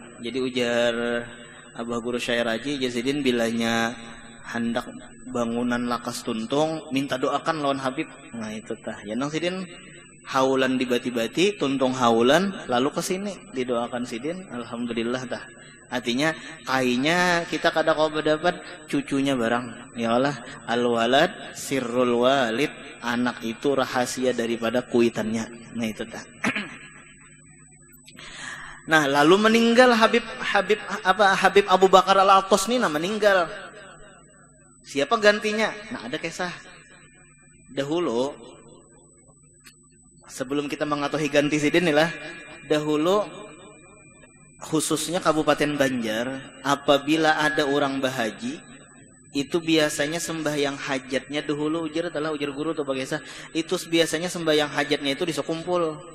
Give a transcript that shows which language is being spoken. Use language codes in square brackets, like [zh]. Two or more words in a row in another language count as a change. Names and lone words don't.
[bjn] Jadi ujar Abah Guru Syekh Raji Jazidin bilanya hendak bangunan lakas tuntung minta doakan lawan Habib. Nah itu tah ya nang sidin haulan dibati-bati tuntung haulan lalu ke sini didoakan sidin. Alhamdulillah tah. Artinya kayaknya kita kada kau dapat cucunya barang. Ya Allah, [ar] al-walad sirrul walid, [bjn] anak itu rahasia daripada kuitannya. Nah itu tah. Nah, lalu meninggal Habib Abu Bakar Al-Attas ini meninggal. Siapa gantinya? Nah, ada kisah. Dahulu sebelum kita mengetahui ganti sidin inilah, dahulu khususnya Kabupaten Banjar, apabila ada orang bahaji, itu biasanya sembahyang hajatnya dahulu ujar guru atau bagaimana, itu biasanya sembahyang hajatnya itu di sekumpul.